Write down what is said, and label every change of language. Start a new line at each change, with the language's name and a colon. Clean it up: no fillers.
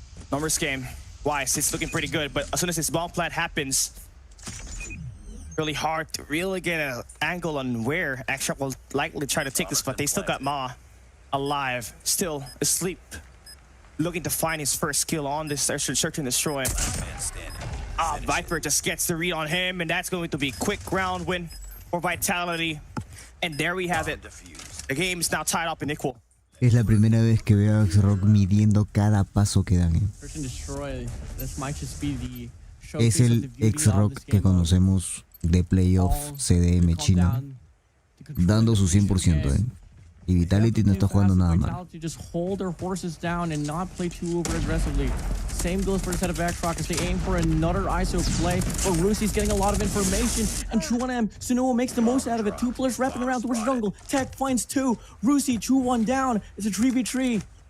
English: Numbers game wise, it's looking pretty good, but as soon as this bomb plant happens, really hard to really get an angle on where X-Rock will likely try to take this, but they still got Ma alive, still asleep, looking to find his first kill on this search and destroy. Viper just gets the read on him, and that's going to be a quick round win for Vitality. And there we have it. The game is now tied up and equal.
Spanish: Es la primera vez que veo a X-Rock midiendo cada paso que dan.
English: Search and destroy. This might just be the
Spanish: Es el X-Rock que conocemos de playoff CDM chino, dando su 100%. Y Vitality no está jugando nada mal.
English: Vitality just hold their horses down and not play too over aggressively. Same goes for the set of X-Rock as they aim for another ISO play. But Rusi's getting a lot of information, and Chu1M, Sunuo makes the most out of it. 2 players wrapping around towards the jungle. Tech finds 2. Rusi, Chu1 down. It's a 3v3.